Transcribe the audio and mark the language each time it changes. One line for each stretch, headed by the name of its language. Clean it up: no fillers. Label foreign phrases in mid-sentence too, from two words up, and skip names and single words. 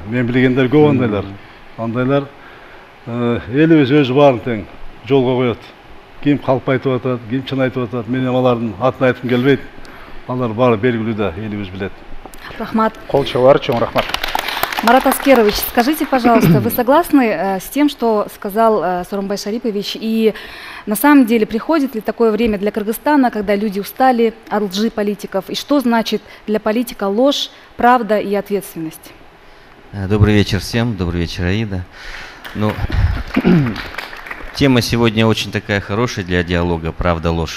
Kyrgyz: Мен билгендер көп андайлар. Андайлар элибиз өзү баарын тең жолго коет. Ким калп айтып атат, ким чын айтып атат, мен алардын атын айткым келбейт. Алар баары белгилүү да, элибиз билет. Рахмат. Кол чыгуулар чоң рахмат.
Russian: Марат Аскерович, скажите, пожалуйста, вы согласны с тем, что сказал Сооронбай Шарипович? И на самом деле приходит ли такое время для Кыргызстана, когда люди устали от лжи политиков? И что значит для политика ложь, правда и ответственность? Добрый вечер всем, добрый вечер, Аида. Ну, тема сегодня очень такая хорошая для диалога, правда, ложь.